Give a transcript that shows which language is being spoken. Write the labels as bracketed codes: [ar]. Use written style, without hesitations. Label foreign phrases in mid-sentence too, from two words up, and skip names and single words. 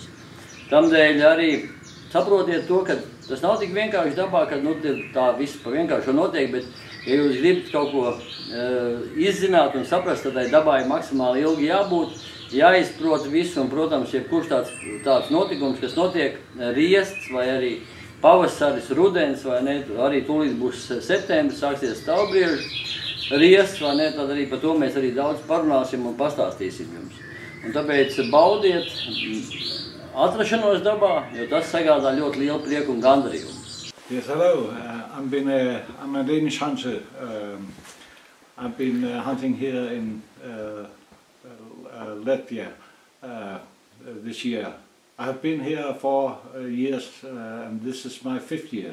[lv] Tamdēļ arī saprotiet to, ka tas nav tik vienkārši dabā, ka tā viss pa vienkāršo notiek, bet ja jūs gribat kaut ko izzināt un saprast, tad tai dabai maksimāli ilgi jābūt, jāizprot visu, un, protams, jebkurš tāds notikums, kas notiek riests vai arī pavasaris, rudens, vai ne, arī tūlīt būs septembris, sāksies stāvbriežu riests, vai ne, tad arī par to mēs arī daudz parunāsim un pastāstīsim jums. Un tāpēc baudiet atrašanos dabā, jo tas sagādā ļoti lielu prieku un gandarījumu. [en] Yes, hello. I'm a Danish hunter. I've been hunting here in Latvia this year. I have been here 4 years and this is my 5th year.